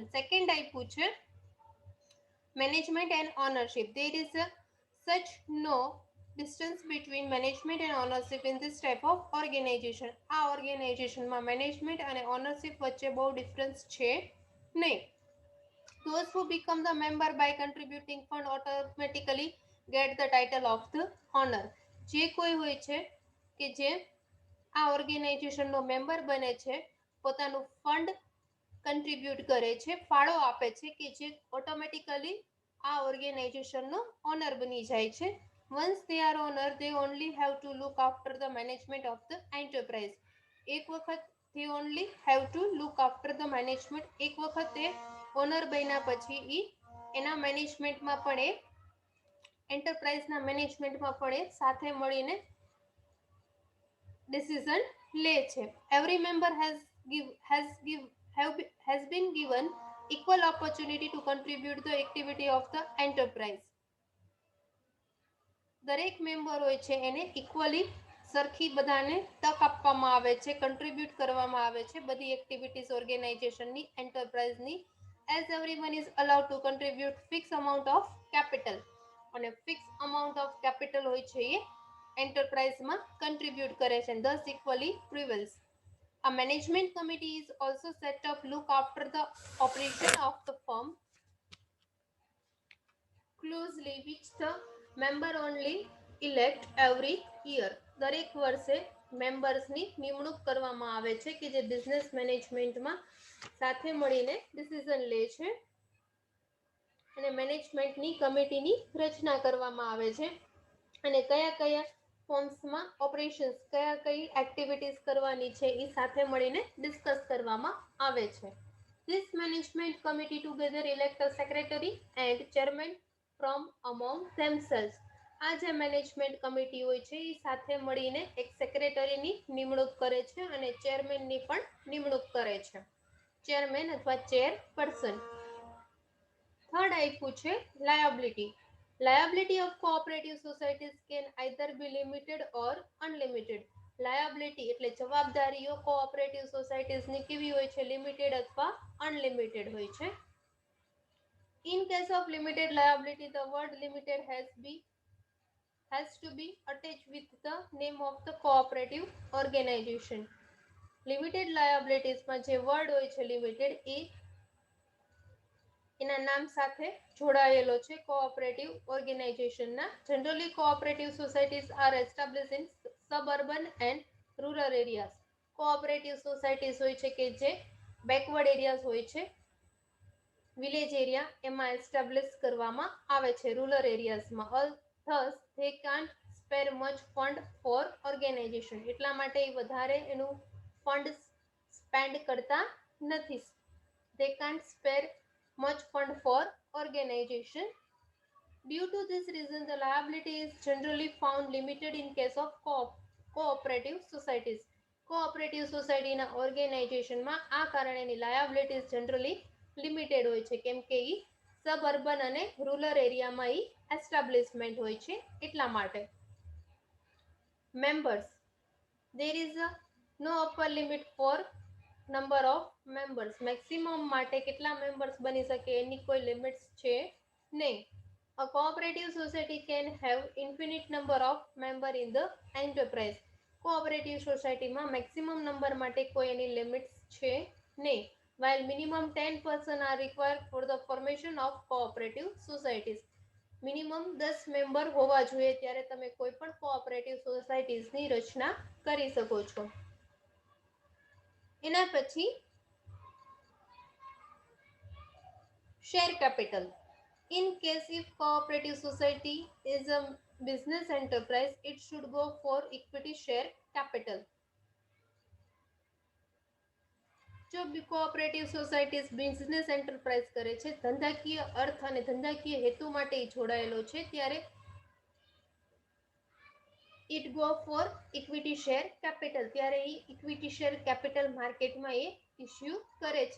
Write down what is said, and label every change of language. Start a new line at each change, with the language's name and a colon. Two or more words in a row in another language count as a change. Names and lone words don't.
Gujarati: સેકન્ડ આપ્યું છે
English: management and ownership. there is such no distance between management and ownership in this type of organization.
Gujarati: આ ઓર્ગેનાઇઝેશનમાં મેનેજમેન્ટ અને ઓનરશિપ વચ્ચે બહુ ડિફરન્સ છે નહીં.
English: Those who become the member by contributing fund automatically get the title of the honor.
Gujarati: જે કોઈ હોય છે કે જે આ ઓર્ગેનાઇઝેશનનો મેમ્બર બને છે, પોતાનું
English: fund contribute
Gujarati: કરે છે, ફાળો આપે છે, કે જે ઓટોમેટિકલી આ ઓર્ગેનાઇઝેશનનો ઓનર બની જાય છે.
English: Once they are owner, they only have to look after the management of the enterprise.
Gujarati: એક વખત
English: they only have to look after the management.
Gujarati: એક વખત એ ઓનર બન્યા પછી એ એના મેનેજમેન્ટમાં પણ એ એન્ટરપ્રાઇઝના મેનેજમેન્ટમાં પણ એ સાથે મળીને ડિસિઝન લે છે.
English: every member has been given equal opportunity to contribute the activity of the enterprise.
Gujarati: દરેક મેમ્બર હોય છે એને ઇક્વલી સરખી બધાને તક આપવામાં આવે છે, કન્ટ્રીબ્યુટ કરવામાં આવે છે બધી એક્ટિવિટીઝ ઓર્ગેનાઇઝેશનની, એન્ટરપ્રાઇઝની.
English: as everyone is allowed to contribute fixed amount of capital.
Gujarati: અને
English: fixed amount of capital
Gujarati: હોય છે એ એન્ટરપ્રાઇઝમાં કન્ટ્રીબ્યુટ કરે છે.
English: thus equality prevails. A management committee is also set up look after the operation of the firm closely, which the member only elect every year.
Gujarati: દરેક વર્ષે મેમ્બર્સની નિમણૂક કરવામાં આવે છે કે જે બિઝનેસ મેનેજમેન્ટમાં સાથે મળીને ડિસિઝન લે છે. અને મેનેજમેન્ટની કમિટીની રચના કરવામાં આવે છે. અને કયા કયા ફોર્મ્સમાં ઓપરેશન્સ, કઈ એક્ટિવિટીઝ કરવાની છે એ સાથે મળીને ડિસ્કસ કરવામાં આવે છે.
English: This management committee together elect a secretary and chairman from among themselves.
Gujarati: આ જે
English: management committee
Gujarati: હોય છે એ સાથે મળીને એક સેક્રેટરીની નિમણૂક કરે છે અને ચેરમેનની પણ નિમણૂક કરે છે. ચેરમેન અથવા ચેરપર્સન. થર્ડ આપ્યું છે લાયબિલિટી.
English: Liability of cooperative societies can either be limited or unlimited.
Gujarati: લાયબિલિટી એટલે જવાબદારીઓ કોઓપરેટિવ સોસાયટીઝની કેવી હોય છે? લિમિટેડ અથવા અનલિમિટેડ હોય છે.
English: In case of limited liability, the word limited has to be attached with the name of the cooperative organization. Limited liabilities
Gujarati: માં જે વર્ડ હોય છે લિમિટેડ એ એના નામ સાથે જોડાયેલો છે કોઓપરેટિવ ઓર્ગેનાઇઝેશનના.
English: generally cooperative societies are established in suburban and rural areas. cooperative societies
Gujarati: હોય છે કે જે બેકવર્ડ એરિયાઝ હોય છે,
English: village area,
Gujarati: એમાં એસ્ટાબ્લિશ કરવામાં આવે છે, રૂરલ એરિયાઝમાં.
English: thus they can't spare much fund for organization.
Gujarati: એટલા માટે એ વધારે એનું ફંડ સ્પેન્ડ કરતા નથી.
English: they can't spare much fund for organization. Due to this reason, the liability is generally found limited in case of cooperative societies.
Gujarati: કોઓપરેટિવ સોસાયટીના ઓર્ગેનાઇઝેશનમાં આ કારણે એની લાયબિલિટીઝ જનરલી લિમિટેડ હોય છે, કેમ કે એ સબઅર્બન અને રૂરલ એરિયામાં એ એસ્ટાબ્લિશમેન્ટ હોય છે એટલા માટે. મેમ્બર્સ.
English: There is no upper limit for number of members.
Gujarati: મેક્સિમમ માટે કેટલા મેમ્બર્સ બની શકે એની કોઈ લિમિટ્સ છે નહીં.
English: A cooperative society can have infinite number of member in the enterprise.
Gujarati: કોઓપરેટિવ સોસાયટીમાં
English: maximum number
Gujarati: માટે કોઈ એની લિમિટ્સ છે નહીં.
English: While minimum 10 person are required for the formation of cooperative societies.
Gujarati: મિનિમમ 10 મેમ્બર હોવા જોઈએ ત્યારે તમે કોઈ પણ કોઓપરેટિવ સોસાયટીઝની રચના કરી શકો છો. એના પછી
English: share capital. In case if cooperative society is a business enterprise, it should go for equity share capital.
Gujarati: જો કોઓપરેટિવ સોસાયટીઝ
English: business enterprise
Gujarati: કરે છે, ધંધાકીય અર્થ અને ધંધાકીય હેતુ માટે જોડાયેલો છે, ત્યારે
English: it go for equity share capital,
Gujarati: ત્યારે એ
English: equity share capital
Gujarati: માર્કેટમાં એ ઇસ્યુ કરે છે.